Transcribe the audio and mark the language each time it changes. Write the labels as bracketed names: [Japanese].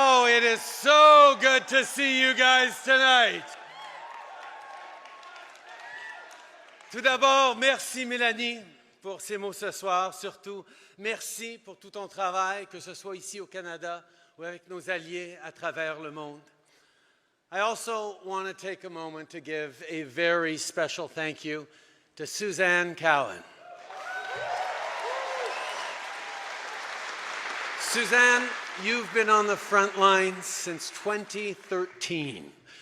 [English] It is so good to see you guys tonight. [French] Tout d'abord, merci Mélanie pour ces mots ce soir. Surtout, merci pour tout ton travail, que ce soit ici au Canada ou avec nos alliés à travers le monde. [English] I also want to take a moment to give a very special thank you to Suzanne Cowan. Suzanne, you've been on the front lines since 2013.